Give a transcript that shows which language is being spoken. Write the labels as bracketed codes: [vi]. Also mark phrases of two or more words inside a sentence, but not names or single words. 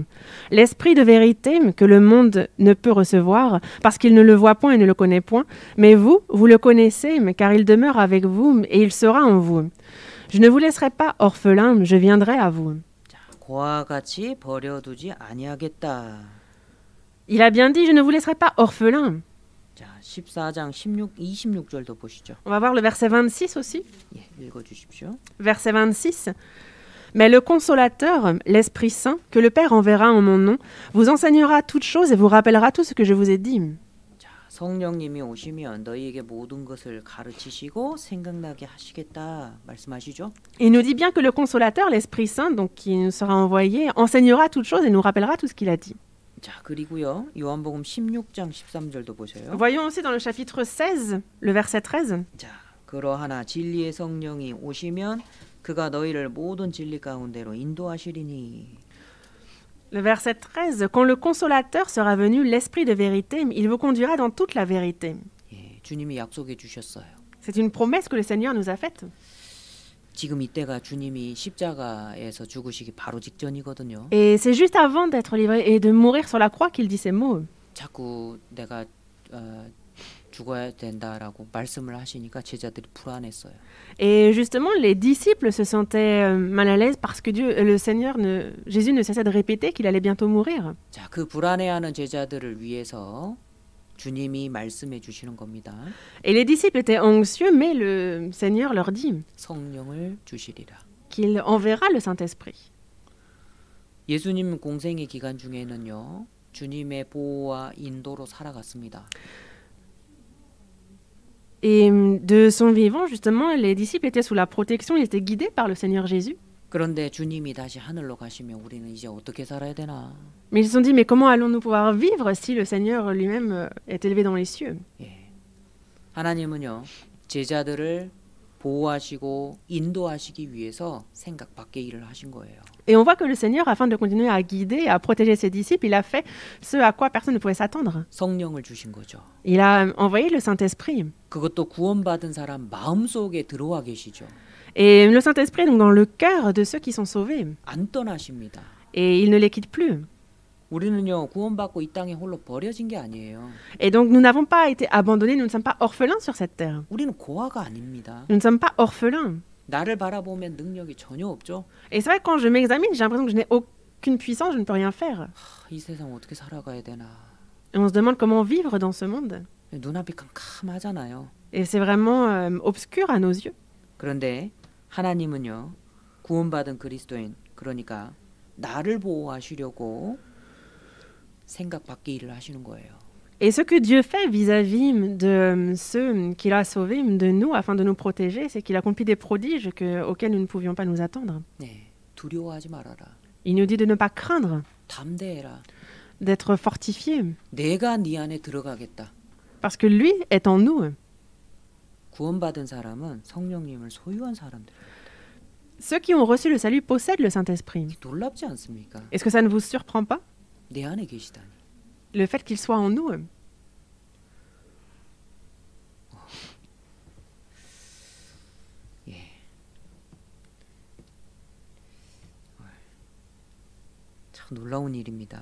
[fr] L'Esprit de vérité que le monde ne peut recevoir, parce qu'il ne le voit point et ne le connaît point, mais vous, vous le connaissez, car il demeure avec vous, et il sera en vous. Je ne vous laisserai pas orphelin, je viendrai à vous. [ko] 자, 그와 같이 버려두지 아니하겠다. [fr] Il a bien dit, je ne vous laisserai pas orphelin. [ko] 자, 14장 26절도 보시죠. [fr] On va voir le verset 26 aussi. [ko] 예, 읽어 주십시오. [fr] Verset 26. Mais le consolateur, l'Esprit Saint, que le Père enverra en mon nom, vous enseignera toutes choses et vous rappellera tout ce que je vous ai dit. [ko] 자, 성령님이 오시면 너희에게 모든 것을 가르치시고 생각나게 하시겠다 말씀하시죠. [fr] Il nous dit bien que le consolateur, l'Esprit Saint, donc qui nous sera envoyé, enseignera toutes choses et nous rappellera tout ce qu'il a dit. [ko] 자, 그리고요. 요한복음 16장 13절도 보세요. [fr] Voyons aussi dans le chapitre 16, le verset 13. [ko] 자, 그러하나 진리의 성령이 오시면 그가 너희를 모든 진리 가운데로 인도하시리니. [fr] Le verset 13. Quand le consolateur sera venu, l'Esprit de vérité, il vous conduira dans toute la vérité. [ko] 예, 주님이 약속해 주셨어요. [fr] C'est une promesse que le Seigneur nous a faite. [ko] 지금 이때가 주님이 십자가에서 죽으시기 바로 직전이거든요. [fr] Et c'est juste avant d'être livré et de mourir sur la croix qu'il dit ces mots. [ko] 자꾸 내가 죽어야 된다라고 말씀을 하시니까 제자들이 불안했어요. [fr] Et justement, les disciples se sentaient mal à l'aise parce que Jésus ne cessait de répéter qu'il allait bientôt mourir. [ko] 자, 그 불안해하는 제자들을 위해서 주님이 말씀해 주시는 겁니다. [fr] Et les disciples étaient anxieux, mais le Seigneur leur dit [ko] 성령을 주시리라. [fr] qu'il enverra le Saint-Esprit. [ko] 예수님 공생의 기간 중에는요. 주님의 보호와 인도로 살아갔습니다. [fr] Et de son vivant, justement, les disciples étaient sous la protection, ils étaient guidés par le Seigneur Jésus. [ko] 그런데 주님이 다시 하늘로 가시면 우리는 이제 어떻게 살아야 되나? [fr] Mais ils se sont dit, mais comment allons-nous pouvoir vivre si le Seigneur lui-même est élevé dans les cieux? [ko] 예. 하나님은요. 제자들을 보호하시고 인도하시기 위해서 생각 밖의 일을 하신 거예요. [fr] Et on voit que le Seigneur, afin de continuer à guider, à protéger ses disciples, il a fait ce à quoi personne ne pouvait s'attendre. [ko] 성령을 주신 거죠. [fr] Il a envoyé le Saint-Esprit. [ko] 그것도 구원받은 사람 마음속에 들어와 계시죠. [fr] Et le Saint-Esprit est donc dans le cœur de ceux qui sont sauvés. [ko] 안 떠나십니다. [fr] Et il ne les quitte plus. [ko] 우리는요. 구원받고 이 땅에 홀로 버려진 게 아니에요. [fr] Et donc nous n'avons pas été abandonnés, nous ne sommes pas orphelins sur cette terre. [ko] 우리는 고아가 아닙니다. [fr] Nous ne sommes pas orphelins. [ko] 나를 바라보면 능력이 전혀 없죠. [fr] Et c'est vrai que quand je m'examine, j'ai l'impression que je n'ai aucune puissance, je ne peux rien faire. [ko] 이 세상 어떻게 살아가야 되나. [fr] Et on se demande comment vivre dans ce monde. [ko] 눈앞이 캄캄하잖아요. [fr] Et c'est vraiment obscur à nos yeux. [ko] 그런데 하나님은요. 구원받은 그리스도인, 그러니까 나를 보호하시려고 생각 밖의 일을 하시는 거예요. [fr] Et ce que Dieu fait vis-à-vis de ceux qu'il a sauvés, de nous, afin de nous protéger, c'est qu'il accomplit des prodiges auxquels nous ne pouvions pas nous attendre. [ko] 네, 두려워하지 말아라. [fr] Il nous dit de ne pas craindre, [ko] 담대해라. [fr] d'être fortifiés, [ko] 내가 네 안에 들어가겠다. [fr] parce que lui est en nous. [ko] 구원받은 사람은 성령님을 소유한 사람들. [fr] Ceux qui ont reçu le salut possèdent le Saint-Esprit. [ko] 놀랍지 않습니까? [fr] Est-ce que ça ne vous surprend pas, [ko] 내 안에 계시다니. [fr] le fait qu'il soit en nous? [ko] 참 놀라운 일입니다.